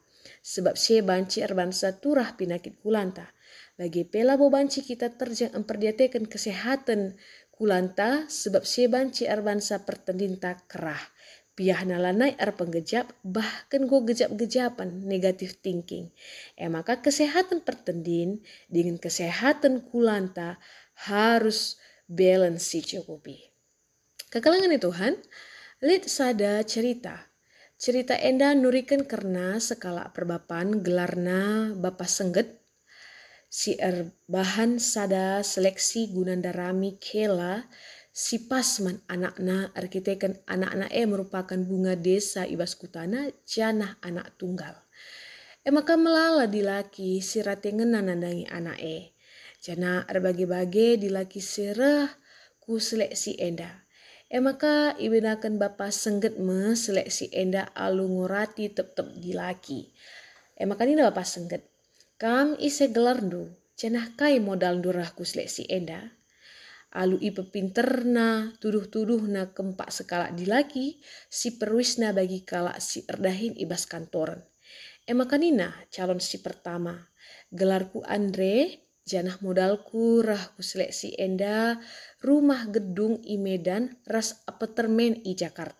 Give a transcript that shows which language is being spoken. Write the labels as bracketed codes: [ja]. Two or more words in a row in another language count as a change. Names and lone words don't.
[btx] Sebab si banci erbansa turah pinakit kulanta. Bagi pelabo banci kita terjeng emperdiatekan kesehatan kulanta, sebab si banci erbansa pertendinta kerah. Piah nalanai penggejap, bahkan go gejap-gejapan [en] negatif thinking. [btx] Maka kesehatan pertendin dengan kesehatan kulanta harus balance cukupi. Kekelangan Tuhan, lid sada cerita. Cerita enda nurikan karena sekala perbapan gelarna Bapa Sengget. Si bahan sada seleksi gunandarami kela si pasman anakna arkitekan anak-anak merupakan bunga desa ibas kutana janah anak tunggal. Maka melala di laki si ratengenan nandangi anak jana erbagi-bagi di laki serah ku seleksi enda. Maka ibinakan Bapa Sengget seleksi enda alu ngorati tep-tep di laki. Maka ini Bapa Sengget. Kam ise gelarndu janah kai modal durah ku seleksi enda. Alu ipe pinterna tuduh-tuduhna kempak sekala di laki si perwisna bagi kalak si erdahin ibas kantoran. Maka nina calon si pertama. Gelarku Andre, janah modalku rahku seleksi enda rumah gedung i Medan ras apartemen i Jakarta.